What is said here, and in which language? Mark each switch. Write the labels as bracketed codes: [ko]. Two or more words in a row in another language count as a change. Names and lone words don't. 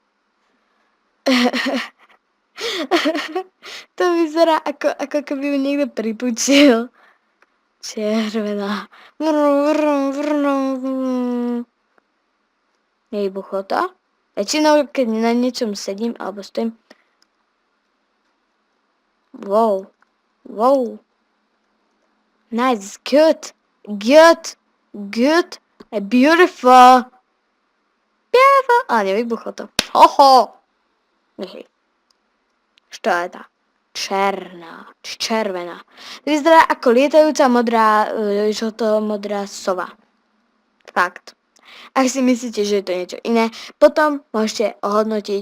[sk] To vyzerá ako keby ju niekto pripučil. Červená. Nevybuchlo to? Väčšinou, keď na niečom sedím alebo stojím. [en] Wow. Wow. Nice. Good. Good. Good. Beautiful. Beautiful. [sk] A nevybuchlo to. Hoho. Nechej. Čo je tá? Červená. Vyzerá ako lietajúca modrá, žlto-modrá sova. Fakt. Ak si myslíte, že je to niečo iné, potom môžete ohodnotiť.